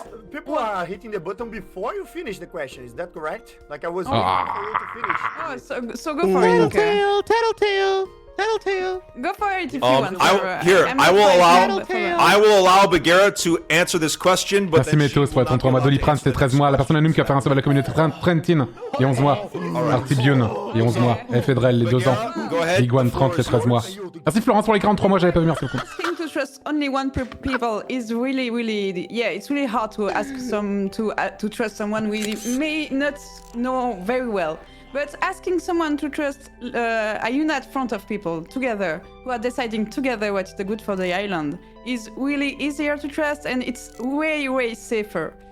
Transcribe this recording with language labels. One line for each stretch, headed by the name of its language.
English: People are hitting the button before you finish the question. Is that correct? Like I was waiting for you to finish. Oh, so go for it. Okay. Tattletale. Go for it if you want. I will allow Bagheera to answer this question, but
French: Merci Métos pour être en 3 mois. Doliprane, c'était 13 mois. La personne anonyme qui a fait un sauve à la communauté Trentine, il y a 11 mois. Artibiune, il y a 11 mois. Fedrel, les 2 ans. Iguane 30, les 13 mois. Merci Florence pour les 43 mois, j'avais pas vu, merci beaucoup.
English: Asking to trust only one people is really, it's really hard to ask to trust someone we may not know very well. But asking someone to trust a unit front of people together who are deciding together what is the good for the island is really easier to trust, and it's way safer.